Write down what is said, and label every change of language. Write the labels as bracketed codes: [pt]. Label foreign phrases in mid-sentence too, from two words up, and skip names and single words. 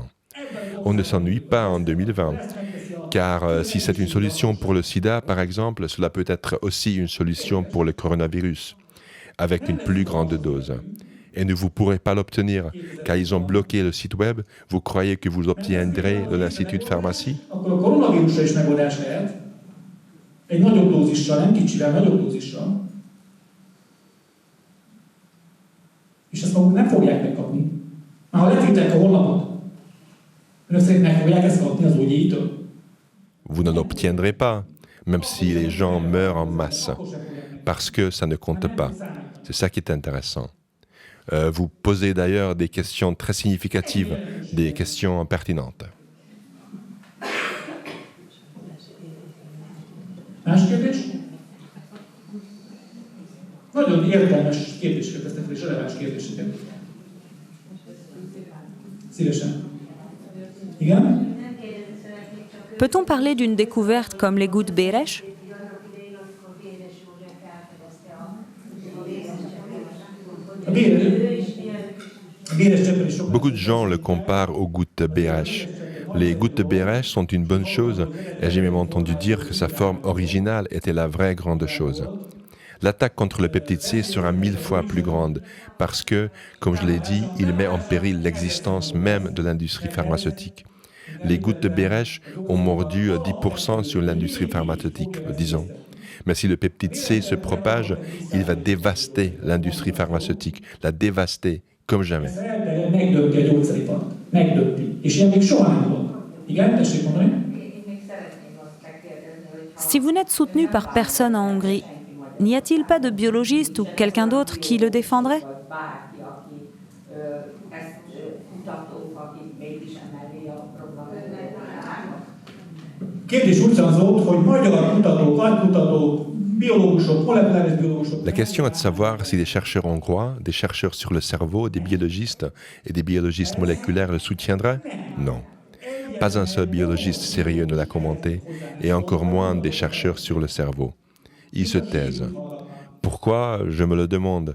[fr] On ne s'ennuie pas en 2020, car si c'est une solution pour le sida, par exemple, cela peut être aussi une solution pour le coronavirus, avec une plus grande dose. Et ne vous pourrez pas l'obtenir, car ils ont bloqué le site web. Vous croyez que vous obtiendrez de l'Institut de pharmacie? [hu] Akkor a koronavírusra is megoldás lehet. Egy nagyobb dózissal, nem kicsivel, nagyobb dózissal. És ezt maguk nem fogják megkapni. Már ha letiltják a honlapot, önök szerint meg fogják ezt kapni az úgyítől? [fr] Vous n'en obtiendrez pas, même si les gens meurent en masse, parce que ça ne compte pas. C'est ça qui est intéressant. Vous posez d'ailleurs des questions très significatives, des questions pertinentes. [hu] Más kérdés? Nagyon értelmes kérdéseket tesznek fel, és releváns kérdéseket. Szívesen. Igen? [fr] Peut-on parler d'une découverte comme les gouttes Béresh? [hu] A béres cseppel is sok. [fr] Beaucoup de gens le comparent aux gouttes BH. Les gouttes BH sont une bonne chose, et j'ai même entendu dire que sa forme originale était la vraie grande chose. L'attaque contre le peptide C sera 1000 fois plus grande, parce que, comme je l'ai dit, il met en péril l'existence même de l'industrie pharmaceutique. Les gouttes de Béresh ont mordu 10% sur l'industrie pharmaceutique, disons. Mais si le peptide C se propage, il va dévaster l'industrie pharmaceutique, la dévaster comme jamais. [hu] Megdönti a gyógyszeripart. Megdönti. És ilyen még soha nem volt. Igen, tessék mondani? [fr] Si vous n'êtes soutenu par personne en Hongrie, n'y a-t-il pas de biologiste ou quelqu'un d'autre qui le défendrait? [hu] Kérdés úgy hangzott, hogy magyar kutatók, agykutatók, biológusok, molekuláris biológusok. [fr] La question est de savoir si des chercheurs hongrois, des chercheurs sur le cerveau, des biologistes et des biologistes moléculaires le soutiendraient? Non. Pas un seul biologiste sérieux ne l'a commenté, et encore moins des chercheurs sur le cerveau. Ils se taisent. Pourquoi? Je me le demande.